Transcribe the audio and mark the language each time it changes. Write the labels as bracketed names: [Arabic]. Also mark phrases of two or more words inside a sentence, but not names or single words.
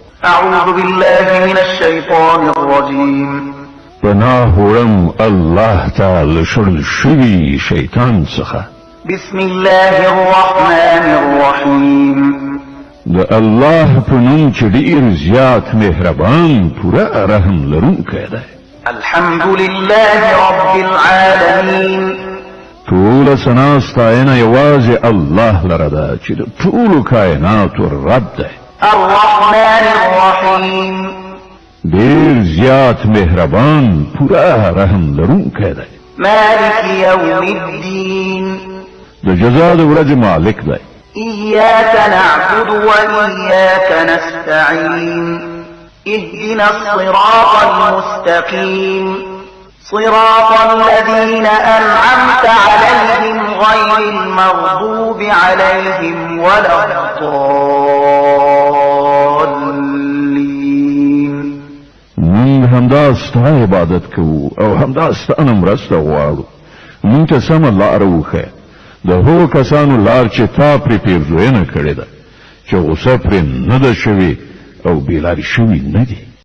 [Arabic] أعوذ بالله من الشيطان الرجيم. [Pashto] پناه وړم الله تعالی شړل شوي شیطان څخه. [Arabic] بسم الله الرحمن الرحيم. [Pashto] د الله په نوم چې ډېر زیات مهربان پوره رحم لرونکی دی. [Arabic] الحمد لله رب العالمين. [Pashto] ټول ثنا ستاینه یوازې الله لره ده چې د ټولو کائناتو رب دی. [Arabic] الرحمن الرحيم. [Pashto] ډېر زیات مهربان پوره رحم لرونکی دی. [Arabic] مالك يوم الدين. [Pashto] د جزا د ورځې مالک دی. [Arabic] إياك نعبد وإياك نستعين. اهدنا الصراط المستقيم. صراط الذين أنعمت عليهم غير المغضوب عليهم ولا الضالين. [Pashto] من همدا ستا عبادت کوو او همدا ستانه مرسته غواړو. مونږ ته سمه لاره وښیه. د هغو کسانو لار چې تا پرې پیرزوینه کړې ده چې غصه پرې نه ده شوې او بېلارې شوي نه دي.